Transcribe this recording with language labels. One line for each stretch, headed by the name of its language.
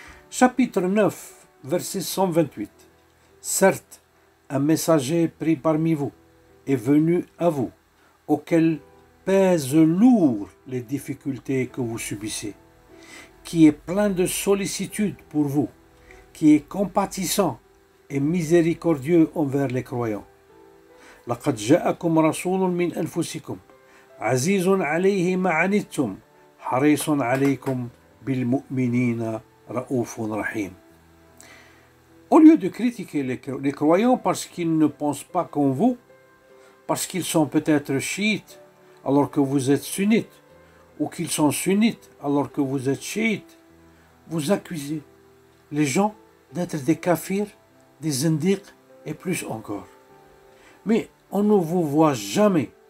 French: Chapitre 9, verset 128. Certes, un messager pris parmi vous est venu à vous, auquel pèsent lourd les difficultés que vous subissez, qui est plein de sollicitude pour vous, qui est compatissant et miséricordieux envers les croyants.
Arabic: لقد جاءكم رسول من أنفسكم عزيز عليه ما عنتم حريص عليكم بالمؤمنين رؤوف رحيم.
French: Au lieu de critiquer les croyants parce qu'ils ne pensent pas comme vous, parce qu'ils sont peut-être chiites alors que vous êtes sunnites, ou qu'ils sont sunnites alors que vous êtes chiites, vous accusez les gens d'être des kafirs, des zindiq et plus encore. Mais on ne vous voit jamais